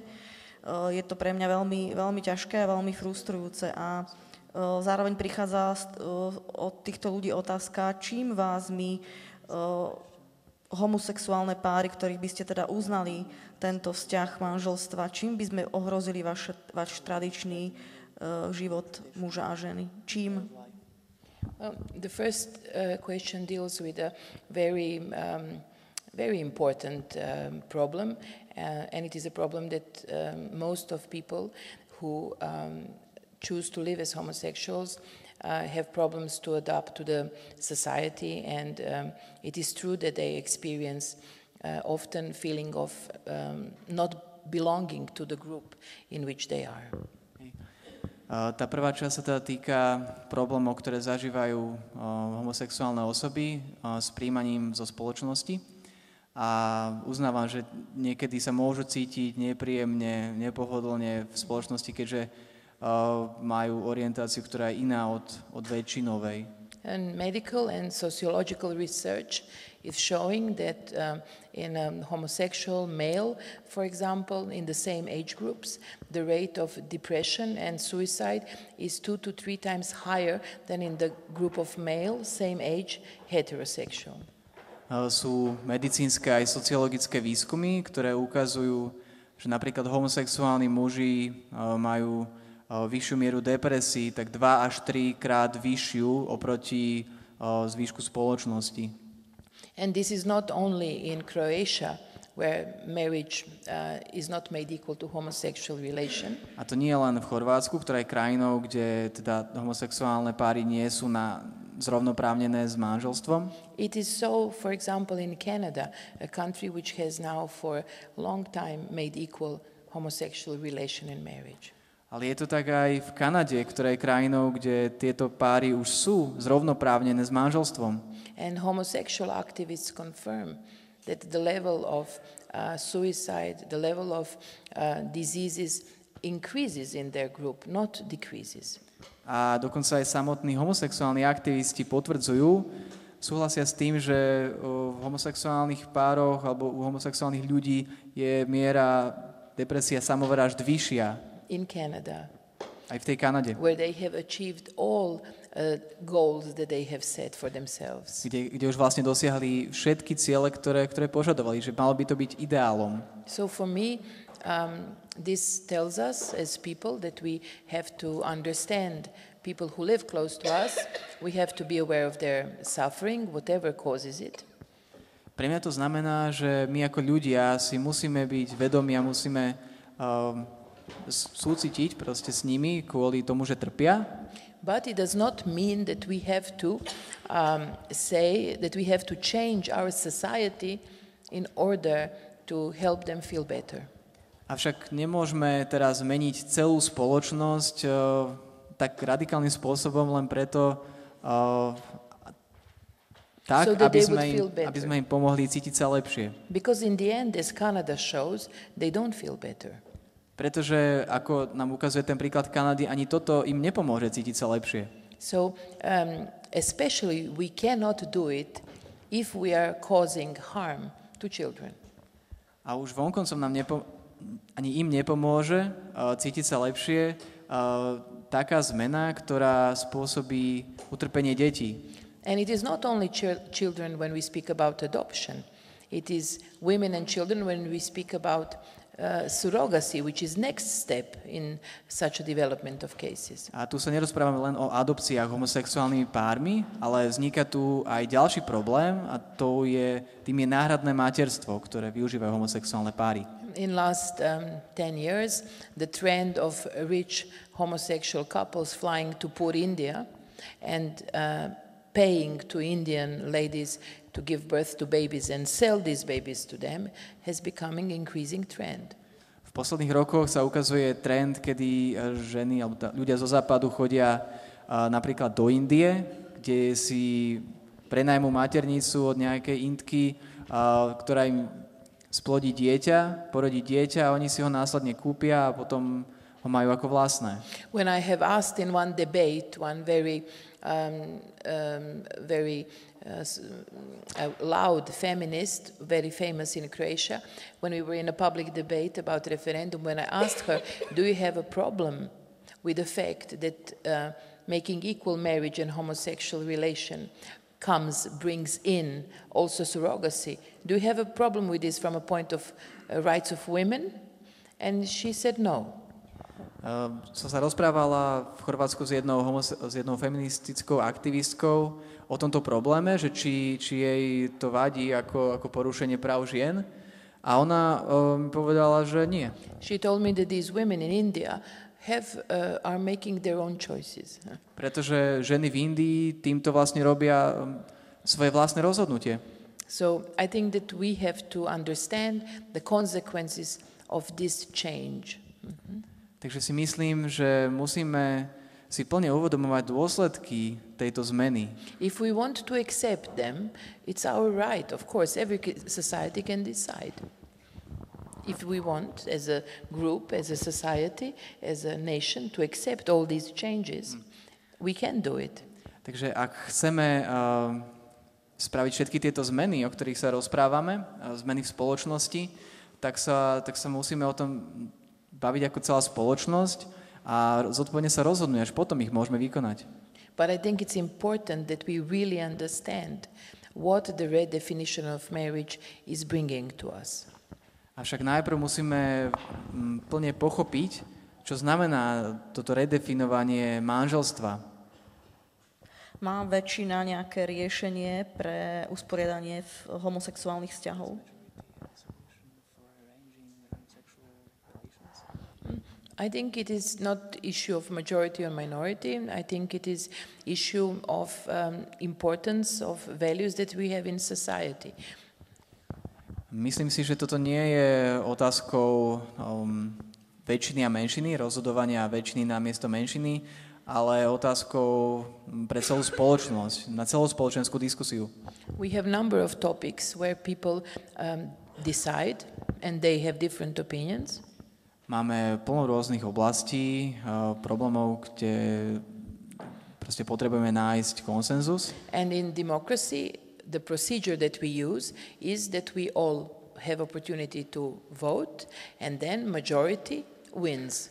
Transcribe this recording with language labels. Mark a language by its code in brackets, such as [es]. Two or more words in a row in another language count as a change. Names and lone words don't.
[sk] Je to pre mňa veľmi, veľmi ťažké a veľmi frustrujúce a zároveň prichádza od týchto ľudí otázka, čím vás my homosexuálne páry, ktorých by ste teda uznali tento vzťah manželstva, čím by sme ohrozili váš tradičný život muža a ženy? Čím? [en] Well, the first question deals with a very important problem, and it is a problem that most of people who choose to live as homosexuals have problems to adapt to the society, and it is true that they experience often feeling of not belonging to the group in which they are. [sk] Tá prvá časť sa teda týka problémov, ktoré zažívajú homosexuálne osoby s príjmaním zo spoločnosti. A uznávam, že niekedy sa môžu cítiť nepríjemne, nepohodlne v spoločnosti, keďže majú orientáciu, ktorá je iná od väčšinovej. [en] And medical and sociological research is showing that in a homosexual male, for example, in the same age groups, the rate of depression and suicide is 2 to 3 times higher than in the group of male, same age, heterosexual. [sk] Sú medicínske aj sociologické výskumy, ktoré ukazujú, že napríklad homosexuálni muži majú vyššiu mieru depresí, tak 2 až 3 krát vyššiu oproti zvýšku spoločnosti. [en] And this is not only in Croatia, where marriage is not made equal to homosexual relation. [sk] A to nie je len v Chorvátsku, ktorá je krajinou, kde teda homosexuálne páry nie sú zrovnoprávnené s manželstvom. [en] It is so, for example, in Canada, a country which has now for a long time made equal homosexual relation in marriage. [sk] Ale je to tak aj v Kanade, ktorá je krajinou, kde tieto páry už sú zrovnoprávnené s manželstvom. [en] And homosexual activists confirm that the level of suicide, the level of diseases increases in their group, not decreases. [sk] A dokonca aj samotní homosexuálni aktivisti súhlasia s tým, že v homosexuálnych pároch alebo u homosexuálnych ľudí je miera depresia, samovrážd vyššia. [en] In Canada. [sk] Aj v tej Kanade. [en] Where they have achieved all goals that they have set for themselves. [sk] Kde už vlastne dosiahli všetky ciele, ktoré požadovali, že malo by to byť ideálom. [en] So for me, this tells us as people that we have to understand people who live close to us. We have to be aware of their suffering, whatever causes it. [sk] Pre mňa to znamená, že my ako ľudia si musíme byť vedomí a musíme súcitiť proste s nimi kvôli tomu, že trpia. [en] But it does not mean that we have to say that we have to change our society in order to help them feel better. [sk] Avšak nemôžeme teraz zmeniť celú spoločnosť tak radikálnym spôsobom len preto, tak, [en] so that [sk] aby [en] they would feel [sk] aby sme [en] better. [sk] im pomohli cítiť sa lepšie. [en] Because in the end, as Canada shows, they don't feel better. [sk] Pretože, ako nám ukazuje ten príklad Kanady, ani toto im nepomôže cítiť sa lepšie. [en] So especially we cannot do it if we are causing harm to children. A už vonkoncom nám ani im nepomôže cítiť sa lepšie taká zmena, ktorá spôsobí utrpenie detí. And it is not only children when we speak about adoption. It is women and children when we speak about surrogacy, which is next step in such a development of cases. [sk] A tu sa nerozprávame len o adopciách homosexuálnymi pármi, ale vzniká tu aj ďalší problém a tým je náhradné materstvo, ktoré využívajú homosexuálne páry. [en] In last 10 years, the trend of rich homosexual couples flying to poor India and paying to Indian ladies to give birth to babies and sell these babies to them has becoming increasing trend. [sk] V posledných rokoch sa ukazuje trend, kedy ženy alebo ľudia zo západu chodia napríklad do Indie, kde si prenajmú maternicu od nejakej Indky, ktorá im splodí dieťa, porodí dieťa a oni si ho následne kúpia a potom ho majú ako vlastné. [en] When I have asked in one debate, one very loud feminist, very famous in Croatia, when we were in a public debate about referendum, when I asked her, do you have a problem with the fact that making equal marriage and homosexual relation brings in also surrogacy? Do you have a problem with this from a point of rights of women? And she said no. [sk] Som sa rozprávala v Chorvátsku s jednou feministickou aktivistkou o tomto probléme, že či jej to vadí ako porušenie práv žien. A ona mi povedala, že nie. [en] She told me that these women in India are making their own choices. [sk] Pretože ženy v Indii týmto vlastne robia svoje vlastné rozhodnutie. [en] So I think that we have to understand the consequences of this change. [sk] Takže si myslím, že musíme si plne uvedomovať dôsledky tejto zmeny. [en] If we want to accept them, it's our right. Of course, every society can decide. If we want, as a group, as a society, as a nation, to accept all these changes, we can do it. [sk] Takže ak chceme spraviť všetky tieto zmeny, o ktorých sa rozprávame, zmeny v spoločnosti, tak sa musíme o tom baviť ako celá spoločnosť a zodpovedne sa rozhodnúť, až potom ich môžeme vykonať. [en] But I think it's important that we really understand what the redefinition of marriage is bringing to us. [sk] Avšak najprv musíme plne pochopiť, čo znamená toto redefinovanie manželstva. Má väčšina nejaké riešenie pre usporiadanie homosexuálnych vzťahov? [en] I think it is not issue of majority or minority. I think it is issue of importance of values that we have in society. [sk] Myslím si, že toto nie je otázkou väčšiny a menšiny, rozhodovania väčšiny namiesto menšiny, ale otázkou pre celú spoločnosť, na celú spoločenskú diskusiu. [en] We have number of topics where people decide and they have different opinions. [sk] Máme plno rôznych oblastí, problémov, kde proste potrebujeme nájsť konsenzus. [en] And in democracy, the procedure that we use is that we all have opportunity to vote and then majority wins.